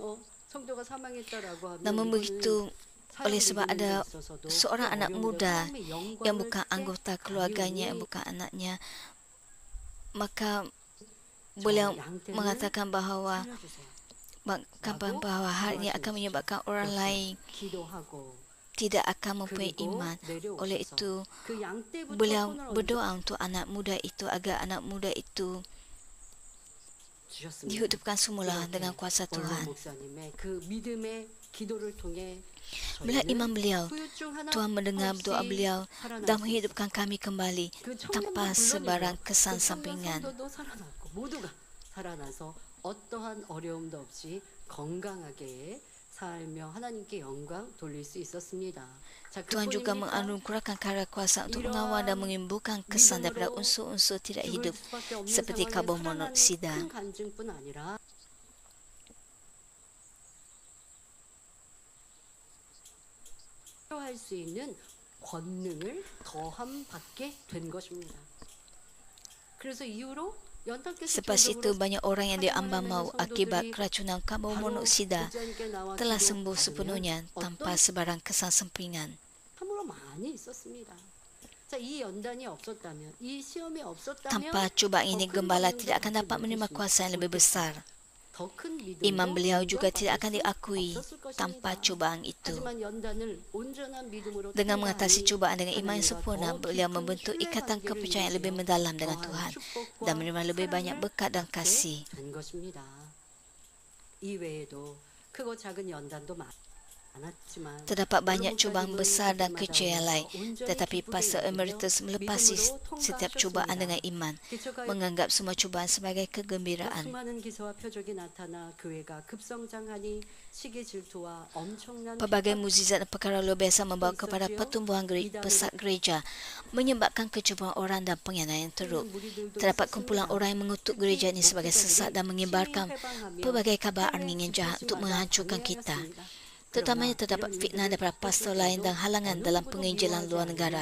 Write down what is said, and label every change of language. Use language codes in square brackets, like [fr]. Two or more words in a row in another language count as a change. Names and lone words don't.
[ms] Namun begitu, oleh sebab ada seorang anak muda yang bukan anggota keluarganya, yang bukan anaknya, maka beliau mengatakan bahawa hal ini akan menyebabkan orang lain tidak akan mempunyai iman. Oleh itu, beliau berdoa untuk anak muda itu agar anak muda itu [ko] 주셨습니다. [ms] dihidupkan semula dengan kuasa [ko] 원로 [ms] Tuhan. [ko] 목사님의 그 믿음의 기도를 통해 [ms] Melihat iman beliau, [ko] 후유 중 하나 [ms] Tuhan mendengar [ko] 없이 [ms] doa beliau [ko] 살아날 [ms] dan [ko] 수 [ms] menghidupkan kami kembali [ko] 그 [ms] tanpa [ko] 청년만 [ms] sebarang [ko] 물론이고 [ms] kesan [ko] 그 청년 [ms] sampingan. [ko] 성도도 살아났고 모두가 살아나서 어떠한 어려움도 없이 건강하게 살며 하나님께 영광 돌릴 수 있었습니다. 자, [ms] Tuhan juga [ko] 그뿐입니까? [ms] menganugerahkan karya kuasa untuk mengawal dan menyembuhkan kesan daripada unsur-unsur tidak [ko] 죽을 [ms] hidup [ko] 수밖에 없는 [ms] seperti [ko] 상황에 [ms] karbon [ko] 살아나는 [ms] monoksida. [ko] 큰 간증뿐 아니라 할 수 있는 권능을 더함 받게 된 것입니다. 그래서 이후로 [ms] Selepas itu, banyak orang yang diambang maut akibat keracunan karbon monoksida telah sembuh sepenuhnya tanpa sebarang kesan sampingan. [ko] 참으로 많이 있었습니다. 자, 이 연단이 없었다면, 이 시험이 없었다면 [ms] Tanpa cubaan ini, gembala tidak akan dapat menerima kuasa yang lebih besar. [ko] 더 큰 [ms] Iman beliau juga [ko] 믿음도 [ms] tidak akan [ko] 인정받을 수 [ms] diakui [ko] 없었을 [ms] tanpa [ko] 것입니다. [ms] cubaan itu. [ko] 하지만 연단을 온전한 믿음으로 [ms] Dengan mengatasi [ko] 통과하니 [ms] cubaan dengan iman yang [ko] 하나님과 [ms] sempurna, [ko] 더 [ms] beliau [ko] 깊은 [ms] membentuk [ko] 신뢰 [ms] ikatan [ko] 관계를 [ms] kepercayaan yang lebih [ko] 이루며 [ms] mendalam dengan [ko] 더한 [ms] Tuhan [ko] 축복과 [ms] dan menerima lebih banyak [ko] 사랑을 [ms] berkat dan [ko] 받게 [ms] kasih. [ko] 된 것입니다. 이외에도 크고 작은 연단도 많았지만 [ms] Terdapat banyak cubaan besar dan kecil yang lain, tetapi Pastor Emeritus melepasi setiap cubaan dengan iman, menganggap semua cubaan sebagai kegembiraan. [ko] 수많은 기사와 표적이 나타나 교회가 급성장하니 시기 질투와 엄청난 [ms] Pelbagai mukjizat dan perkara luar biasa membawa kepada pertumbuhan pesat gereja, menyebabkan kecubaan orang dan pengkhianatan yang teruk. Terdapat kumpulan orang yang mengutuk gereja ini sebagai sesat dan menyebarkan pelbagai kabar angin yang jahat untuk menghancurkan kita. Terutamanya terdapat fitnah daripada pastor lain dan halangan dalam penginjilan luar negara.